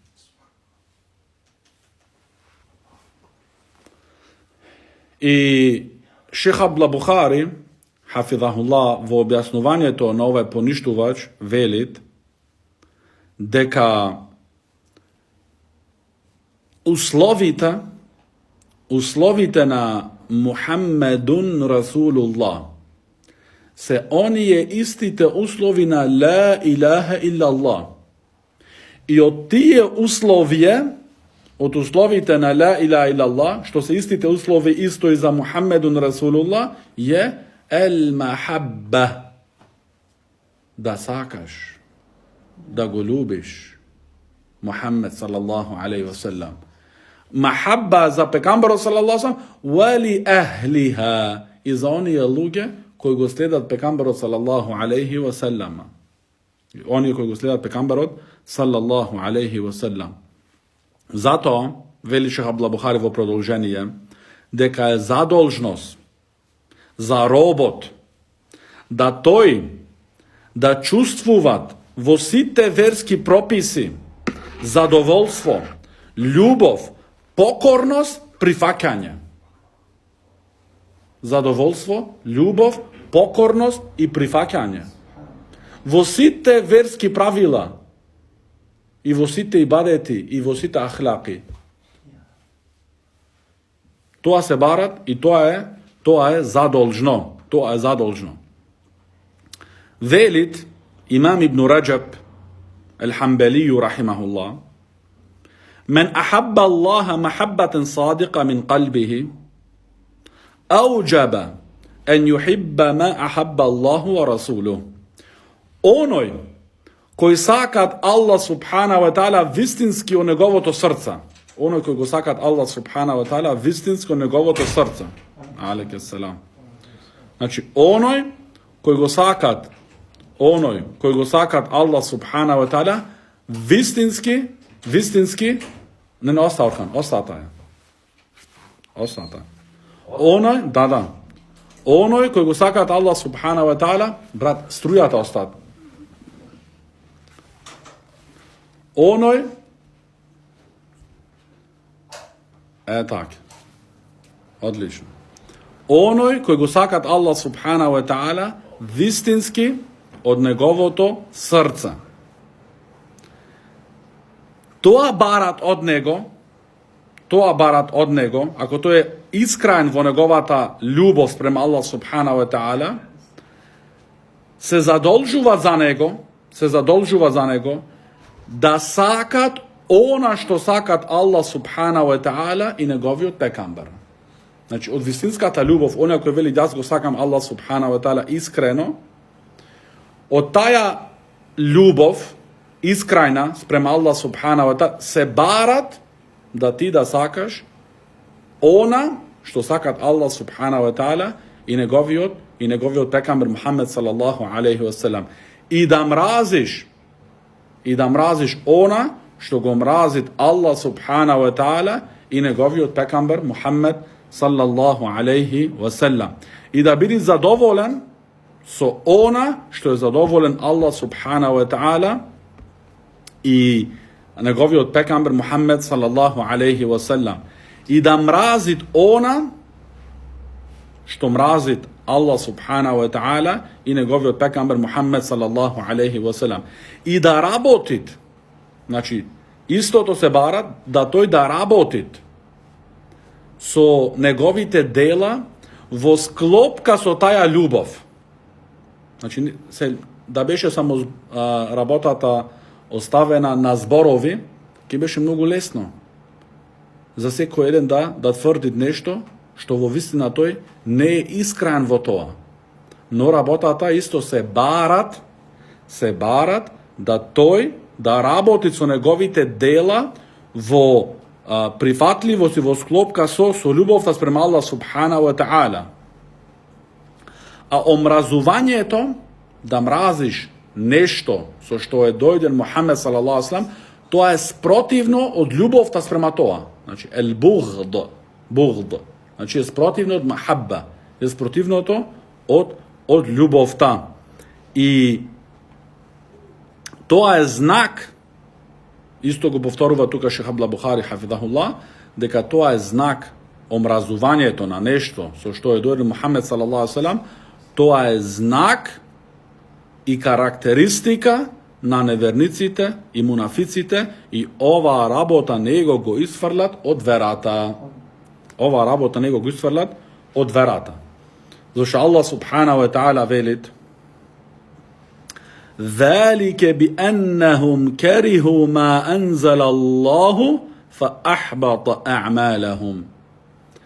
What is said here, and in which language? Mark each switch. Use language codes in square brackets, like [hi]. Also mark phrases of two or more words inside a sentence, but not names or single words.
[mk] И Шех Абдул Бухари, хафизахуллах, во објаснувањето на овој поништувач, велит дека условите на [ar] محمد رسول الله [mk] се оние истите услови на [ar] لا إله إلا الله. [mk] И од тие условија, од условите на [ar] لا إله إلا الله, [mk] што се истите услови исто и за [ar] محمد رسول الله, [mk] е [ar] المحبة. [mk] Да сакаш. да го љубиш. Muhammed [ar] صلى الله عليه وسلم. [mk] Махабба за пејгамбером [ar] صلى الله عليه وسلم والي أهلها [mk] и за они луѓе кои го следат пејгамбером [ar] صلى الله عليه وسلم. [mk] Они кои го следат пејгамбером [ar] صلى الله عليه وسلم. [mk] Затоа вели Шејх Абдуллах Бухари во продолжение дека е задолжност за робот да чувствуват во сите верски прописи задоволство, љубов, покорност, прифаќање. Задоволство, љубов, покорност и прифаќање. Во сите верски правила и во сите ибадети и во сите ахлаки. То се барат и то е задолжно. То е задолжно. Велит Имам Ибн Раџаб [ar] الحنبلي رحمه الله من أحب الله محبة صادقة من قلبه أوجب أن يحب ما أحب الله ورسوله. [mk] Оној кој сакат [ar] الله سبحانه وتعالى [mk] вистински у неговото срца. Оној кој го сакат [ar] الله سبحانه وتعالى [mk] вистински у неговото срца. [ar] عليك السلام. [mk] Значи оној кој го сакат [ar] الله سبحانه وتعالى [mk] вистински не остата је. Оној, оној кој го сакат [ar] الله سبحانه وتعالى, [mk] брат, струјата остати. Оној, так, одлично. Оној кој го сакат [ar] الله سبحانه وتعالى [mk] вистински од неговото срца. Тоа барат од него, ако тој е искрен во неговата љубов према [ar] الله سبحانه وتعالى, [mk] се задолжува за него да сакат она што сакат [ar] الله سبحانه وتعالى [mk] и неговиот пекамбер. Значи, од вистинската љубов, оној кој вели јас го сакам [ar] الله سبحانه وتعالى [mk] искрено, од таја љубов искрена спрема [ar] الله سبحانه وتعالى [mk] се барат да ти да сакаш она што сакат [ar] الله سبحانه وتعالى [mk] и неговиот пекамбер Мухаммед [ar] صلى الله عليه وسلم. [mk] И да мразиш она што го мразит [ar] الله سبحانه وتعالى [mk] и неговиот пекамбер Мухаммед [ar] صلى الله عليه وسلم. [mk] И да бидиш задоволен со она што е задоволен [ar] الله سبحانه وتعالى [mk] и неговиот пекамбер Мухаммед [ar] صلى الله عليه وسلم. [mk] И да мразит она што мразит [ar] الله سبحانه وتعالى [mk] и неговиот пекамбер Мухаммед [ar] صلى الله عليه وسلم. [mk] И да работит, значи истото се барат да тој да работит со неговите дела во склопка со таја љубов. Значи да беше само работата оставена на зборови, ќе беше многу лесно за секој еден да тврди нешто што во вистина тој не е искрен во тоа. Но работата исто се барат да тој да работи со неговите дела во прифатливост и во склопка со љубовта спрема [ar] الله سبحانه وتعالى. [mk] А омразувањето, да мразиш нешто со што е дојден Мухаммед [ar] صلى الله عليه وسلم, [mk] тоа е спротивно од љубовта спрема тоа. Значи буғд. Значи е спротивно од махабба, е спротивното од љубовта. И тоа е знак, исто го повторува тука Шейх Абдулlah Бухари хафидахуллах, дека тоа е знак омразувањето на нешто со што е дојден Мухаммед [ar] صلى الله عليه وسلم, [mk] тоа е знак и карактеристика на неверниците и мунафиците и оваа работа него го исфрлат од верата. [ar] Зашто الله سبحانه وتعالى велит: ذلك بأنهم كرهوا ما أنزل الله فأحبط أعمالهم.